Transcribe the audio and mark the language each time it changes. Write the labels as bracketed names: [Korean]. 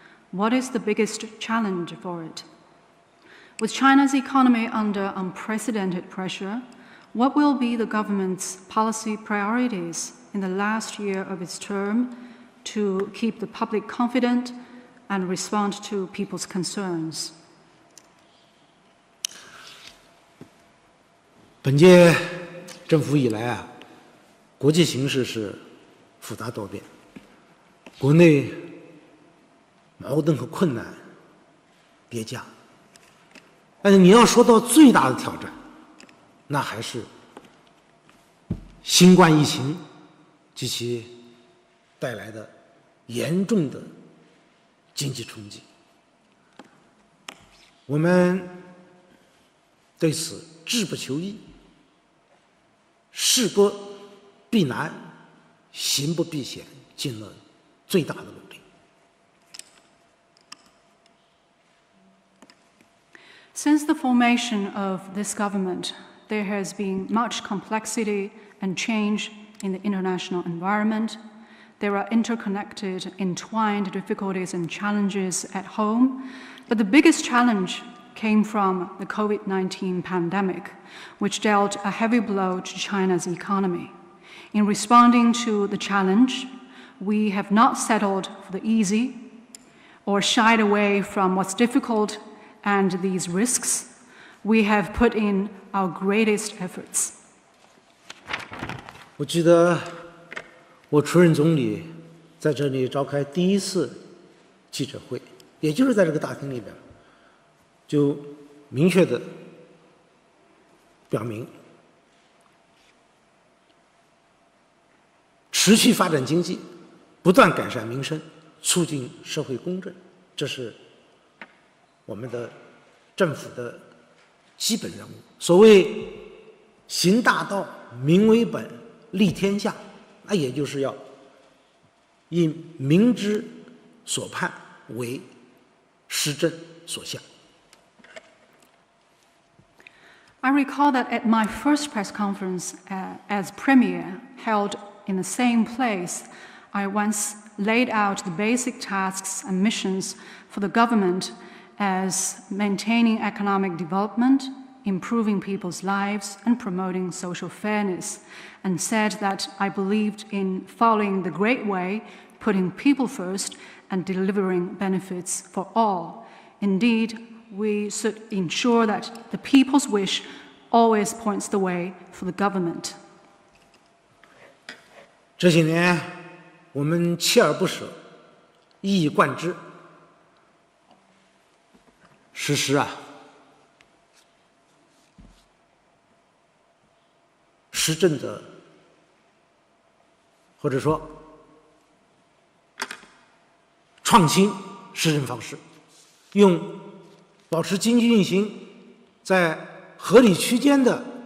[English] What is the biggest challenge for it? With China's economy under unprecedented pressure, what will be the government's policy priorities in the last year of its term to keep the public confident and respond to people's concerns? [Chinese] 本届政府以来国际形势是复杂多变，国内矛盾和困难叠加。但是你要说到最大的挑战，那还是新冠疫情及其带来的严重的经济冲击。我们对此志不求易，事不避难，行不避险，尽了最大的努力。 [English] Since the formation of this government, there has been much complexity and change in the international environment. There are interconnected, entwined difficulties and challenges at home, but the biggest challenge came from the COVID-19 pandemic, which dealt a heavy blow to China's economy. In responding to the challenge, we have not settled for the easy or shied away from what's difficult and these risks. We have put in our greatest efforts. [Chinese] 我记得我出任总理，在这里召开第1次记者会，也就是在这个大厅里边，就明确的表明，持续发展经济，不断改善民生，促进社会公正，这是我们的政府的基本任务。所谓行大道，民为本，利天下，那也就是要以民之所盼为施政所向。 [English] I recall that at my first press conference as Premier, held in the same place, I once laid out the basic tasks and missions for the government as maintaining economic development, improving people's lives, and promoting social fairness, and said that I believed in following the Great Way, putting people first, and delivering benefits for all. Indeed, we should ensure that the people's wish always points the way for the government. [Chinese] 这些年，我们锲而不舍，一以贯之，实施施政的，或者说创新施政方式，用保持经济运行在合理区间的